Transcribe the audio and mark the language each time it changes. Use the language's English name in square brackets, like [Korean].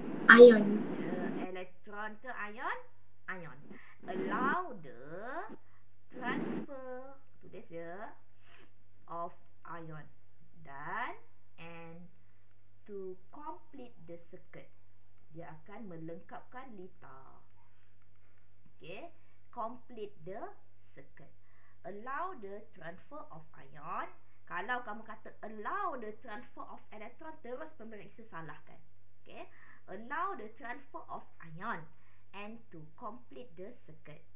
[English] Ion. [Malay] Elektron ke ion? [English] Ion. Allow the transfer, [Malay] tulis dia, [English] of ion. Dan and to complete the circuit. [Malay] Dia akan melengkapkan lita. [English] Okay. Complete the circuit. Allow the transfer of ion. [Malay] Kalau kamu kata [English] allow the transfer of electron, [Malay] terus pemeriksa salahkan. [English] Okay. Allow the transfer of ion and to complete the circuit.